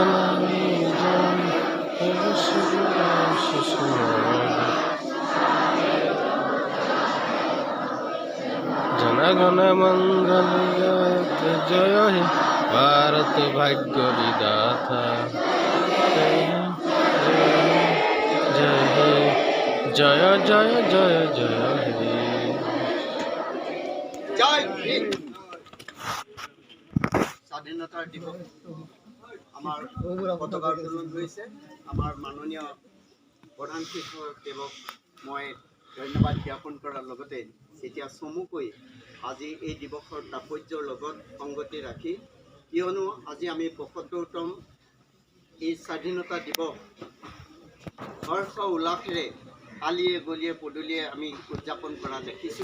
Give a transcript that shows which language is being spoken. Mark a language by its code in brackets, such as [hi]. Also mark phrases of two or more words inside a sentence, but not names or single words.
[bn] जन गण मंगल जय हे भारत भाग्य विधाता जय हे जय जय जय जय हे [hi] जय हिंद। [as] স্বাধীনতা দিৱস আমাৰ পতাকা উত্তোলন হৈছে। আমাৰ মাননীয় প্ৰধান শিক্ষকদেৱক মই ধন্যবাদ জ্ঞাপন কৰাৰ লগতে এতিয়া চমুকৈ আজি এই দিৱসৰ তাৎপৰ্যৰ লগত সংগতি ৰাখি, কিয়নো আজি আমি ৭৫তম এই স্বাধীনতা দিৱস হৰ্ষ উল্লাসেৰে আলিয়ে গলিয়ে পদূলিয়ে আমি উদযাপন কৰা দেখিছোঁ।